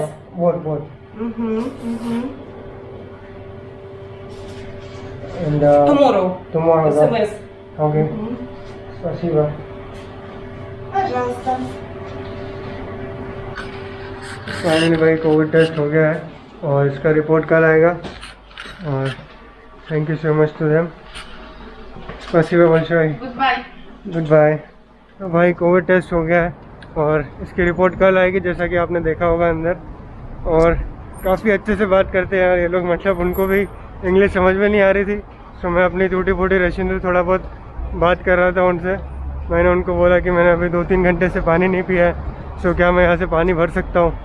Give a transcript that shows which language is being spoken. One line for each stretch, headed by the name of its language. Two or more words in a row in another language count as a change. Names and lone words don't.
Russian: Вот.
English: Tomorrow. СМС.
Russian: ओके, спасибо। Пожалуйста.
Hindi: फाइनली भाई कोविड टेस्ट हो गया है और इसका रिपोर्ट कल आएगा।
English: और thank you so much to them.
Russian: स्पasibo большое।
English: good bye.
Hindi: तो भाई कोविड टेस्ट हो गया है और इसकी रिपोर्ट कल आएगी जैसा कि आपने देखा होगा अंदर। और काफ़ी अच्छे से बात करते हैं यार ये लोग, मतलब उनको भी इंग्लिश समझ में नहीं आ रही थी। तो मैं अपनी टूटी फूटी रशियन से थोड़ा बहुत बात कर रहा था उनसे। मैंने उनको बोला कि मैंने अभी 2-3 घंटे से पानी नहीं पिया है, सो क्या मैं यहाँ से पानी भर सकता हूँ।